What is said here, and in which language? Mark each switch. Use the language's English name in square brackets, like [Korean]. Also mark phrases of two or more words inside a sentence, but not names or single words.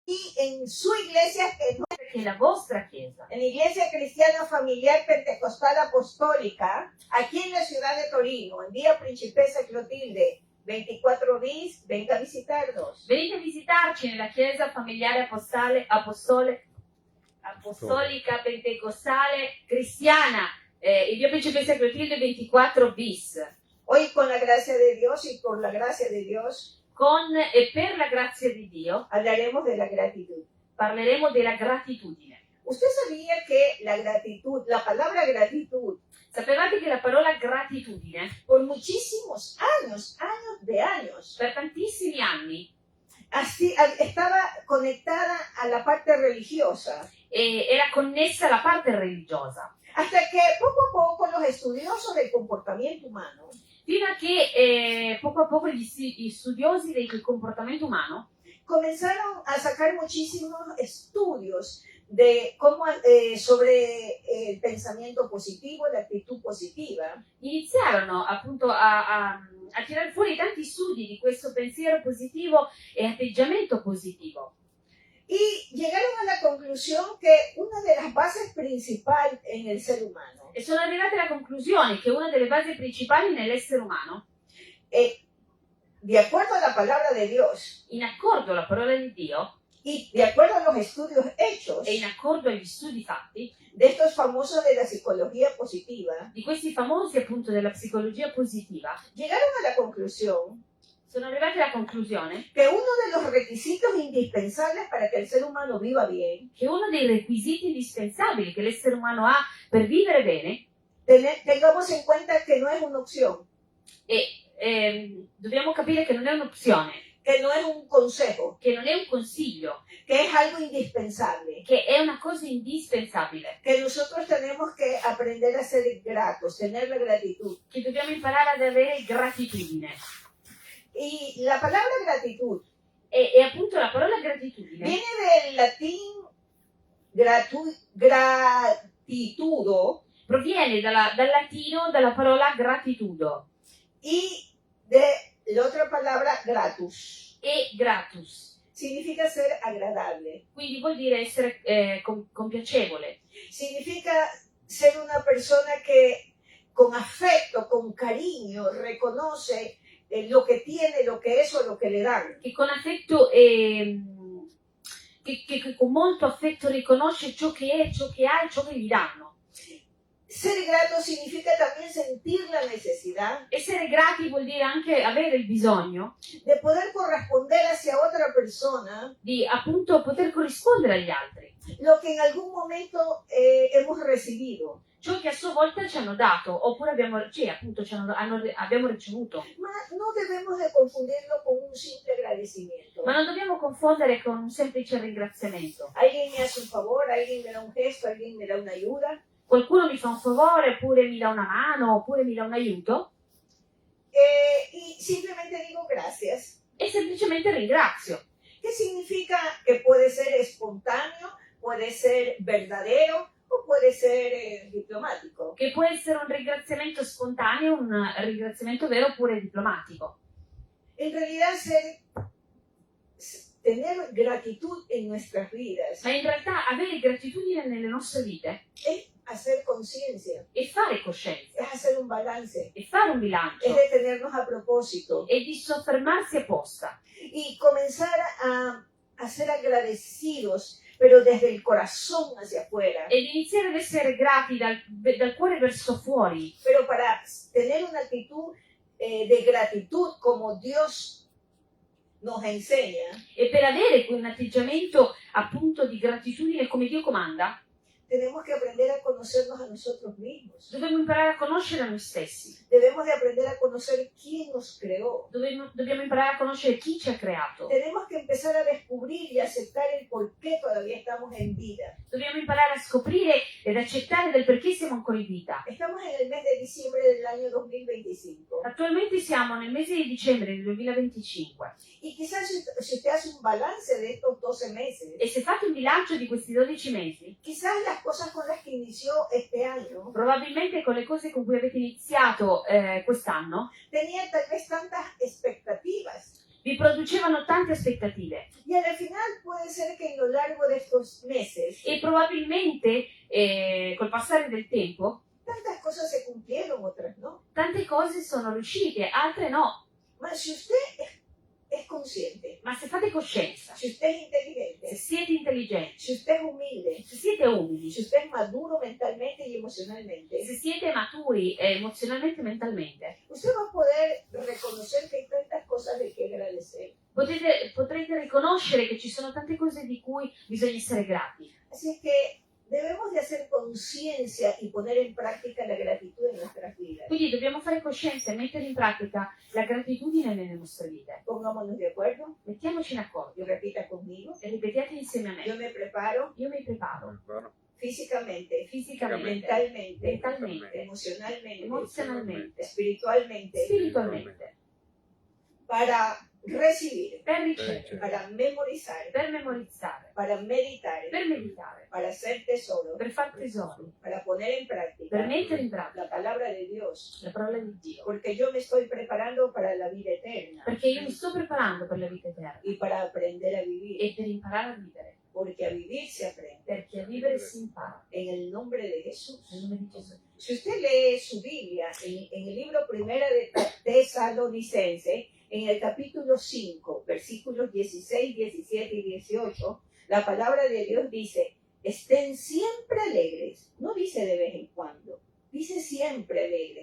[Spanish] Y en su iglesia, [Italian] che la vostra chiesa, [Spanish] en la Iglesia Cristiana Familiar Pentecostal Apostólica, aquí en la ciudad de Torino, en Vía Principessa Clotilde 24 bis, venga a visitarnos. [Italian] venite a visitarci nella chiesa familiare apostolica pentecostale cristiana, in Via Principessa Clotilde 24 bis. [Spanish] Hoy con la gracia de Dios y por la gracia de Dios, [Italian] Con e per la grazia di Dio [Spanish] hablaremos de la gratitud. [Italian] parleremo della gratitudine. [Spanish] ¿Usted sabía que la gratitud, la palabra gratitud, [Italian] Sapevate che la parola gratitudine [Spanish] por muchísimos años de años, [Italian] per tantissimi anni [Spanish] así, estaba conectada a la parte religiosa? [Italian] era connessa alla parte religiosa, [Spanish] Hasta que poco a poco los estudiosos del comportamiento humano [Italian] fino a che poco a poco gli studiosi del comportamento umano [Spanish] comenzaron a sacar muchísimos estudios de cómo, sobre el pensamiento positivo, la actitud positiva. [Italian] iniziarono appunto a tirare fuori tanti studi di questo pensiero positivo e atteggiamento positivo. [Spanish] Y llegaron a la conclusión que una de las bases principales en el ser humano, [Italian] E sono arrivati alla conclusione che una delle basi principali nell'essere umano, [Spanish] de acuerdo a la palabra de Dios [Italian] in accordo alla parola di Dio [Spanish] y de acuerdo a los estudios hechos [Italian] e in accordo agli studi fatti, [Spanish] de estos famosos de la psicología positiva, [Italian] di questi famosi appunto della psicologia positiva, [Spanish] llegaron a la conclusión [Italian] sono arrivati alla conclusione [Spanish] que uno de los requisitos indispensables para que el ser humano viva bien, [Italian] che uno dei requisiti indispensabili che l'essere umano ha per vivere bene, [Spanish] tengamos en cuenta que no es una opción, [Italian] e dobbiamo capire che non è un'opzione, [Spanish] que no es un consejo, [Italian] che non è un consiglio, [Spanish] que es algo indispensable, [Italian] che è una cosa indispensabile, [Spanish] que nosotros tenemos que aprender a ser gratos, tener la gratitud. [Italian] che dobbiamo imparare ad avere gratitudine. [Spanish] Y la palabra gratitud [Italian] E appunto la parola gratitudine [Spanish] viene del latín gratitudo [Italian] proviene dal latino dalla parola gratitudo [Spanish] y de la otra palabra gratus. [Italian] e gratus, [Spanish] Significa ser agradable, [Italian] quindi vuol dire essere compiacevole, [Spanish] significa ser una persona que con afecto, con cariño, reconoce lo que tiene, lo que es o lo que le dan. [Italian] che con affetto che con molto affetto riconosce ciò che è, ciò che ha e ciò che gli danno. [Spanish] Ser grato significa también sentir la necesidad [Italian] Essere grati vuol dire anche avere il bisogno [Spanish] de poder corresponder hacia otra persona [Italian] di appunto poter corrispondere agli altri, [Spanish] lo que en algún momento hemos recibido. [Italian] ciò che a sua volta ci hanno dato oppure abbiamo ricevuto. [Spanish] Ma no debemos de confundirlo con un simple agradecimiento. [Italian] Ma non dobbiamo confondere con un semplice ringraziamento. [Spanish] Alguien me hace un favor, alguien me da un gesto, alguien me da una ayuda. [Italian] Qualcuno mi fa un favore, oppure mi dà una mano, oppure mi dà un aiuto, [Spanish] Y simplemente digo gracias. [Italian] e semplicemente ringrazio. [Spanish] ¿Qué significa? Que puede ser espontáneo, puede ser verdadero o puede ser diplomático. [Italian] Che può essere un ringraziamento spontaneo, un ringraziamento vero oppure diplomatico. [Spanish] En realidad, tener gratitud en nuestras vidas [Italian] Ma in realtà avere gratitudine nelle nostre vite [Spanish] es hacer conciencia, [Italian] e fare coscienza, [Spanish] es hacer un balance, [Italian] e fare un bilancio, [Spanish] es detenernos a propósito [Italian] e di soffermarsi apposta [Spanish] y comenzar a ser agradecidos, pero desde el corazón hacia afuera. [Italian] ed iniziare ad essere grati dal cuore verso fuori, [Spanish] Pero para tener una actitud de gratitud como Dios nos enseña, [Italian] e per avere un atteggiamento appunto di gratitudine come Dio comanda, [Spanish] tenemos que aprender a conocernos a nosotros mismos. [Italian] dobbiamo imparare a conoscere noi stessi, [Spanish] Debemos de aprender a conocer quién nos creó. [Italian] dobbiamo imparare a conoscere chi ci ha creato, [Spanish] Tenemos que empezar a descubrir y aceptar el por qué todavía estamos en vida. [Italian] dobbiamo imparare a scoprire ed accettare del perché siamo ancora in vita. [Spanish] Estamos en el mes de diciembre del año 2025. [Italian] Attualmente siamo nel mese di dicembre del 2025 [Spanish] Y quizás si usted hace un balance de estos 12 meses, [Italian] e se fate un bilancio di questi 12 mesi, [Spanish] quizás las cosas con las que inició este año [Italian] probabilmente con le cose con cui avete iniziato quest'anno [Spanish] tenía tal vez tantas expectativas [Italian] vi producevano tante aspettative [Spanish] Y al final puede ser que en lo largo de estos meses [Italian] e probabilmente col passare del tempo [Spanish] tantas cosas se cumplieron, otras no. [Italian] tante cose sono riuscite, altre no. [Spanish] Mas si usted es consciente, [Italian] Ma se fate coscienza, [Spanish] si usted es [Italian] se [Spanish] inteligente, [Italian] siete intelligenti, [Spanish] si usted es humilde, [Italian] se siete umili, [Spanish] si usted es maduro mentalmente y emocionalmente, [Italian] se siete maturi emozionalmente e mentalmente, [Spanish] usted va a poder reconocer que hay tantas cosas de que agradecer. [Italian] potrete riconoscere che ci sono tante cose di cui bisogna essere grati. [Spanish] Así es que debemos de hacer conciencia y poner en práctica la gratitud en nuestras vidas. [Italian] Quindi dobbiamo fare coscienza e mettere in pratica la gratitudine nelle nostre vite. [Spanish] Pongámonos de acuerdo [Italian] Mettiamoci in accordo [Spanish] y repita conmigo. [Italian] e ripetiate insieme a me. [Spanish] Yo me preparo [Italian] Io mi preparo [Spanish] físicamente, [Italian] fisicamente, [Spanish] mentalmente, [Italian] mentalmente, [Spanish] emocionalmente, [Italian] emozionalmente, [Spanish] espiritualmente, [Italian] spiritualmente, [Spanish] para recibir, [Italian] per ricevere, [Spanish] para memorizar, [Italian] per memorizzare, [Spanish] para meditar, [Italian] per meditare, [Spanish] para hacer tesoro, [Italian] per far tesori, [Spanish] para poner en práctica [Italian] per mettere in pratica [Spanish] la palabra de Dios. [Italian] la parola di Dio. [Spanish] Porque yo me estoy preparando para la vida eterna [Italian] Perché io mi sto preparando per la vita eterna [Spanish] y para aprender a vivir. [Italian] e per imparare a vivere. [Spanish] Porque a vivir se aprende. [Italian] Perché a vivere si impara. [Spanish] En el nombre de Jesús. [Italian] Nel nome di Gesù. [Spanish] Si usted lee su Biblia en el libro primera de Tesalonicense, en el capítulo 5, versículos 16, 17 y 18, la palabra de Dios dice, estén siempre alegres. No dice de vez en cuando, dice siempre alegres.